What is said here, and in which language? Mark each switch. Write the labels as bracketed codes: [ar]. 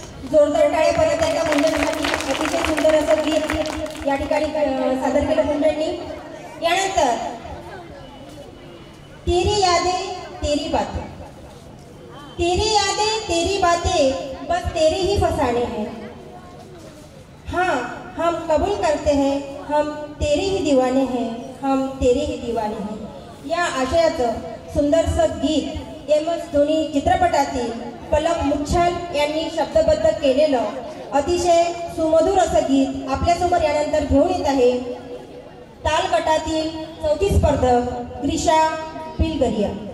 [mr] जोरदार टाळ्या परत एकदा गुंजनसाठी अतिशय सुंदर असं गीत या ठिकाणी सादर केलं गुंजननी। [hi] यानंतर तेरी यादें तेरी बातें, तेरी यादें तेरी बातें बस तेरे ही फसाने हैं। हाँ हम कबूल करते हैं हम तेरे ही दीवाने हैं, हम तेरे ही दीवाने हैं। [mr] या आशयाचं सुंदरसं गीत एम.एस. धोनी चित्रपटातील पलक मुच्छल यांनी शब्दबद्ध केलेलं अतिशय सुमधुर असं गीत आपल्यासमोर यानंतर घेऊन येत आहे ताल गटातील चौथी स्पर्धक ग्रीशा पिलगरिया।